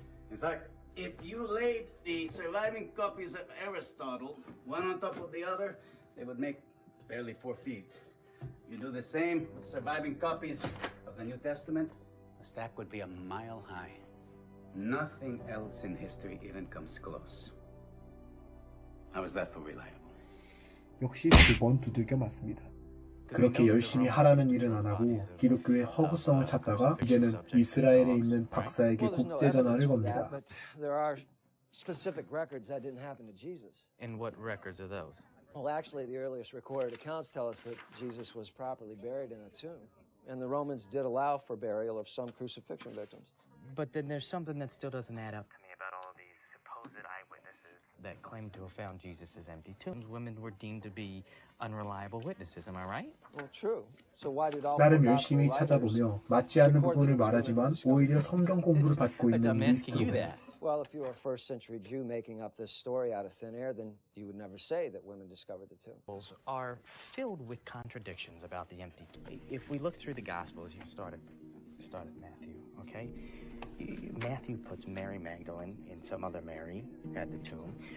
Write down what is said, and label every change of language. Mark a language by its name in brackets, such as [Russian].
[English] In fact, if you laid the surviving copies of Aristotle one on top of the other, they would make barely 4 feet. You do the same with surviving copies of the New Testament, the stack would be a mile high. Nothing else in history even comes close. How is that for reliable? [Korean] 역시 2번 두들겨 맞습니다. 그렇게 열심히 하라는 일은 안 하고 기독교의 허구성을 찾다가 이제는 이스라엘에 있는 박사에게 국제 전화를 겁니다. [English] But there are specific records that didn't happen to Jesus. And what records are those? Well, actually, the earliest recorded accounts tell us that Jesus was properly buried in a tomb. And the Romans did allow for burial of some crucifixion victims. But then there's something that still doesn't add up to me about all of these supposed eyewitnesses. that claimed to have found Jesus' empty tombs, women were deemed to be unreliable witnesses. Am I right? Well, true. So why did all [Korean] 나름 [English] the [Korean] 열심히 [English] gospel [Korean] 찾아보며 맞지 않는 부분을 말하지만 오히려 성경 공부를 받고 있는 리스트로베. [English] Well, if you were a first century Jew making up this story out of thin air, then you would never say that women discovered the tomb. Are filled with contradictions about the empty tomb. If we look through the Gospels, you start at Matthew, okay? Matthew puts Mary Magdalene and some other Mary at the tomb.